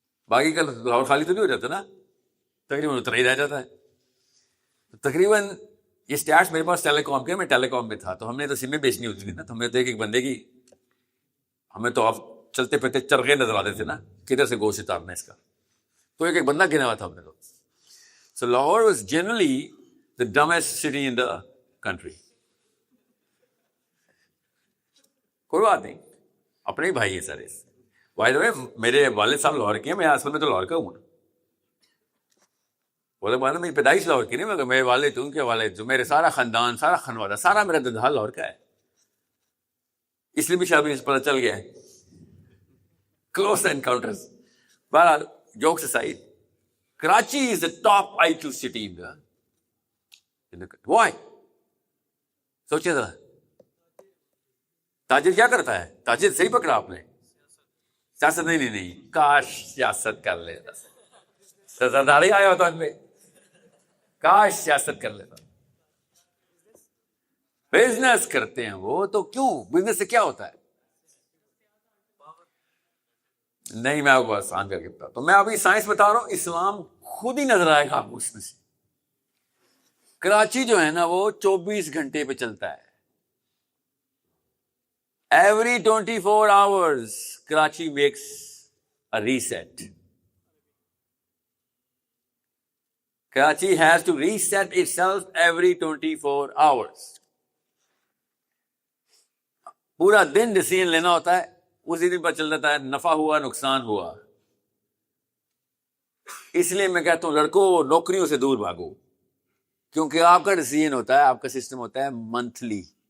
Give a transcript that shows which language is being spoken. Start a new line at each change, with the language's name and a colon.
Urdu: باقی کا لاہور خالی تو نہیں ہو جاتا نا, تقریباً اتنا ہی رہ جاتا ہے. تقریباً یہ اسٹیٹس میرے پاس ٹیلی کام کے, میں ٹیلی کام میں تھا, تو ہم نے تو سمیں بیچنی ہوتی تھی نا, تو ہمیں تو ایک بندے کی, ہمیں تو آپ چلتے پھرتے چرغے نظر آتے تھے نا کدھر سے گوشت اتارنا اس کا, تو ایک بندہ گنا ہوا تھا ہم نے تو.
English: So Lahore was generally the dumbest city in the country.
Urdu: کوئی بات نہیں, اپنے ہی بھائی ہیں سارے. بائی دا وے میرے والد صاحب لاہور کے ہیں, میں اصل میں تو لاہور کا ہوں. وہ تو میری پیدائش لاہور کی نہیں, مگر میرے والد, ان کے والد, جو میرے سارا خاندان, سارا خانوادہ, سارا میرا ددھال لاہور کا ہے. اس لیے بھی شاید پتہ چل گیا ہے.
English: Close encounters.
Urdu: بہرحال
English: Jokes aside, Karachi is the top IQ city in the Why?
Urdu: سوچے ذرا, تاجر کیا کرتا ہے؟ تاجر صحیح پکڑا آپ نے, سیاست نہیں, کاش سیاست کر لیتا, سرداری آیا ہوتا ان میں, کاش سیاست کر لیتا. بزنس کرتے ہیں وہ تو, کیوں بزنس سے کیا ہوتا ہے؟ نہیں, میں آپ کو آسان کر کے بتا, تو میں ابھی سائنس بتا رہا ہوں, اسلام خود ہی نظر آئے گا آپ کو اس میں سے. کراچی جو ہے نا وہ 24 گھنٹے پہ چلتا ہے.
English: Every 24 hours Karachi makes a reset. Karachi has to reset itself every 24 hours.
Urdu: پورا دن ڈیسیژن لینا ہوتا ہے, اسی دن پر چل جاتا ہے نفع ہوا نقصان ہوا. اس لیے میں کہتا ہوں لڑکوں نوکریوں سے دور بھاگو, کیونکہ آپ کا ڈیسیژن ہوتا ہے, آپ کا سسٹم ہوتا ہے منتھلی.